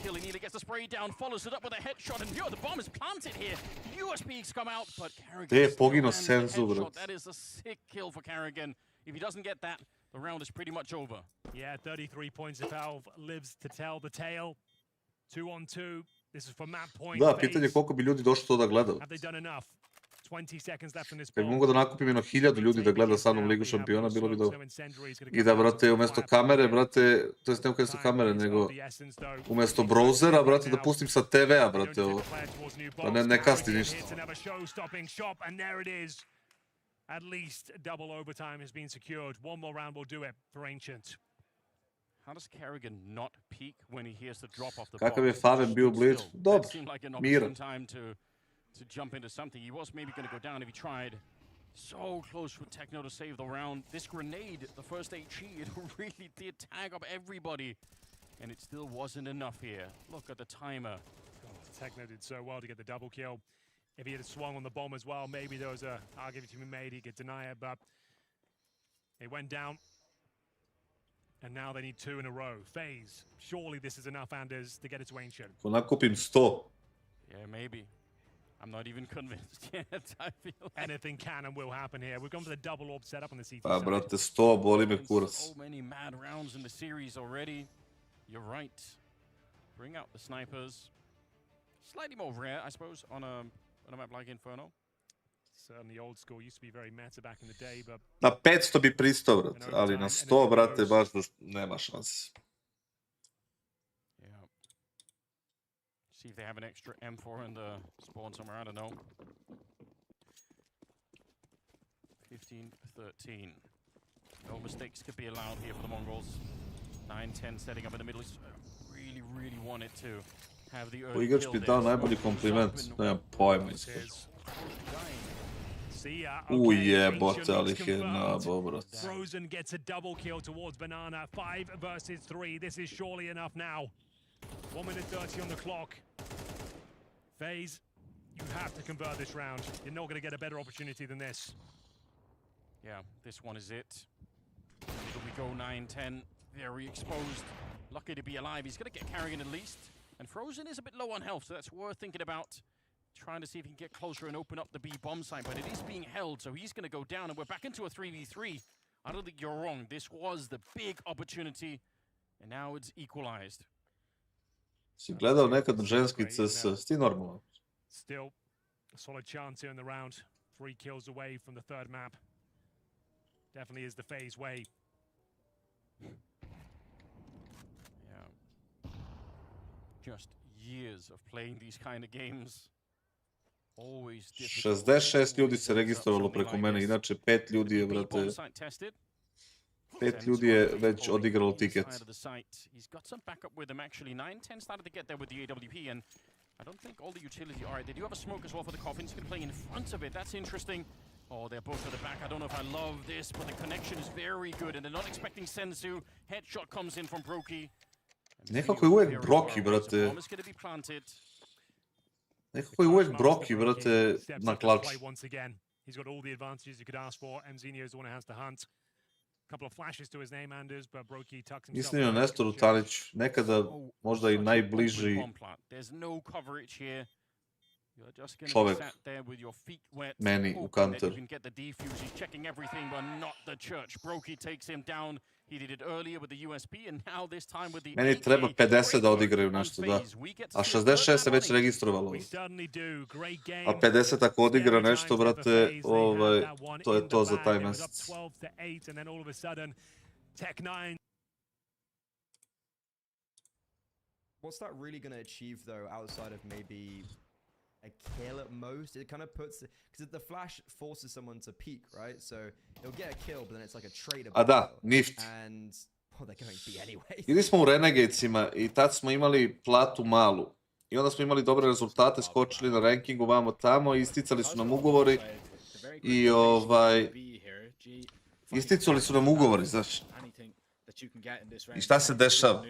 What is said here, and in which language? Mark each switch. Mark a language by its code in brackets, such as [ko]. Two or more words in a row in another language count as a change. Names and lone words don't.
[en] He nearly gets the spray down, follows it up with a headshot, and the bomb is planted here. USPs come out, but Carrigan [sr] pogino [en] lands the senzu, headshot. [sr] brat. [en] That is a sick kill for Carrigan. If he doesn't get that, the round is pretty much over. Yeah, 33 points if Valve lives to tell the tale. 2-on-2. This is for map point. [sr] Da, pitanje je koliko bi ljudi došlo to da gleda. [en] Have they done enough? 20 seconds left in this [sr] Kad bi mogo da nakupim jedno 1000 ljudi da gleda sa mnom Ligu šampiona, bilo bi dobro. I da, brate, umjesto kamere, brate, to jest ne umjesto kamere, nego umjesto browsera, brate, da pustim sa TV-a, brate, ovo. Da ne kasti ništa. [en] At least double overtime has been secured. One more round will do it for Ancient. How does Carrigan not peek when he hears the drop off the [sr] Kakav je Faven bio u blizu? Dobro, miran. [en] To jump into something. He was maybe going to go down if he tried. So close for Techno to save the round. This grenade, the first HE, it really did tag up everybody. And it still wasn't enough here. Look at the timer. Oh, Techno did so well to get the double kill. If he had swung on the bomb as well, maybe there was a argument to be made. He could deny it, but it went down. And now they need 2 in a row. Faze, surely this is enough, Anders, to get it to Ancient. [sr] Ko nakupim 100. [en] Yeah, maybe. I'm not even convinced yet. I feel like anything can and will happen here. We've gone for the double orb setup on the CT [sr] Pa, [en] side. [sr] brate, 100, boli me kurac. [en] So many mad rounds in the series already. You're right. Bring out the snipers. Slightly more rare, I suppose, on a map like Inferno. Certainly old school. Used to be very meta back in the day, but [sr] Na 500 bi pristao, brate, ali na 100, brate, baš nema šanse. [en] Yeah. See if they have an extra M4 in the spawn somewhere, I don't know. 15-13. No mistakes could be allowed here for the Mongols. 9-10 setting up in the middle. Really wanted to have the early [sr] Igrač [en] kill [sr] mi [en] there. [sr] dao najbolji kompliment, nemam pojma isto. [en] Okay, [sr] Jebote, ali ih je nabao, brate. [en] Frozen gets a double kill towards Banana. 5 versus 3. This is surely enough now. 1 minute 30 on the clock. Faze, you have to convert this round. You're not going to get a better opportunity than this. Yeah, this one is it. Here we go, 9-10. Very exposed. Lucky to be alive. He's going to get Carrigan at least. And Frozen is a bit low on health, so that's worth thinking about. Trying to see if he can get closer and open up the B bomb site, but it is being held, so he's going to go down, and we're back into a 3v3. I don't think you're wrong. This was the big opportunity, and now it's equalized. [sr] Si gledao nekad ženski CS, ti normalno. [en] Still a solid chance here in the round. 3 kills away from the third map. Definitely is the Faze way. Yeah. Just years of playing these kind of games. Always difficult. [sr] 66 ljudi se registrovalo preko mene, inače 5 ljudi je, brate, 5 ljudi je već odigralo tiket. [en] He's got some backup with him actually. 9-10 started to get there with the AWP, and I don't think all the utility. All right, they do have a smoke as well for the coffins. He's going to play in front of it. That's interesting. Oh, they're both at the back. I don't know if I love this, but the connection is very good, and they're not expecting Senzu. Headshot comes in from Brokey. [sr] Nekako je uvijek Broki, brate. Nekako je uvijek Broki, brate, na klaču. [en] He's got all the advantages you could ask for. Mzinho is the one who has to hunt. Couple of flashes to his name, Anders, but Brokey tucks himself. [sr] Mislim je Nestor Utanić, nekada možda i najbliži čovjek meni u Counter. Meni treba 50 da odigraju nešto, da. A 66 se već registrovalo. A 50 ako odigra nešto, brate, to je to za taj mesec. [en] What's that really going to achieve, though, outside of maybe a kill at most? It kind of puts... Because the flash forces someone to peek, right? So he'll get a kill, but then it's like a trade. [sr] A da, Nift. [en] And... Oh, they're going to be anyway. [sr] Ili smo u Renegadesima i tad smo imali platu malu. I onda smo imali dobre rezultate, skočili na rankingu vamo tamo, isticali su nam ugovori. I isticali su nam ugovori, znaš. I šta se dešava?